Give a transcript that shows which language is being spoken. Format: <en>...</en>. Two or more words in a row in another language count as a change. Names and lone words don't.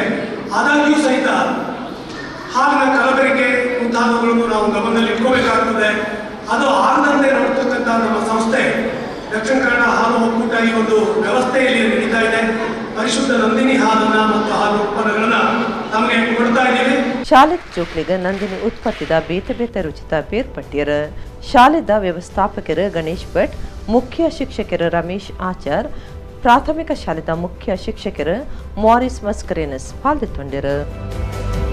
<kn>ಆದಾಗ್ಯೂ ಸಹಿತ ಹಾಲಿನ ಕಲಬೆರಕೆ ಮುಂತಾದವುಗಳನ್ನು ನಾವು ಗಮನದಲ್ಲಿ ಇಟ್ಕೋಬೇಕಾಗ್ತದೆ. ಅದು ಆಗದಂತೆ ನೋಡ್ತಕ್ಕಂಥ ನಮ್ಮ ಸಂಸ್ಥೆ ದಕ್ಷಿಣ ಕನ್ನಡ ಹಾಲು ಒಕ್ಕೂಟ ಈ ಒಂದು ವ್ಯವಸ್ಥೆಯಲ್ಲಿ ನಡೀತಾ ಇದೆ. ಪರಿಶುದ್ಧ ನಂದಿನಿ ಹಾಲನ್ನ ಮತ್ತು ಹಾಲು ಉತ್ಪನ್ನಗಳನ್ನ ನಮಗೆ ಕೊಡ್ತಾ ಇದ್ದೀವಿ.</kn> <tcy>ಶಾಲೆದ ಜೋಕ್ಲಿಗ ನಂದಿನಿ ಉತ್ಪತ್ತಿದ ಬೇತೆ ಬೇತೆ ರುಚಿತ ಬೇರ್ಪಟ್ಟಿಯರ ಶಾಲೆದ ವ್ಯವಸ್ಥಾಪಕರು ಗಣೇಶ್ ಭಟ್, ಮುಖ್ಯ ಶಿಕ್ಷಕರು ರಮೇಶ್ ಆಚಾರ್, ಪ್ರಾಥಮಿಕ ಶಾಲೆದ ಮುಖ್ಯ ಶಿಕ್ಷಕರು ಮಾರಿಸ್ ಮಸ್ಕರೇನಸ್ ಪಾಲ್ಗೊಂಡಿರು.</tcy>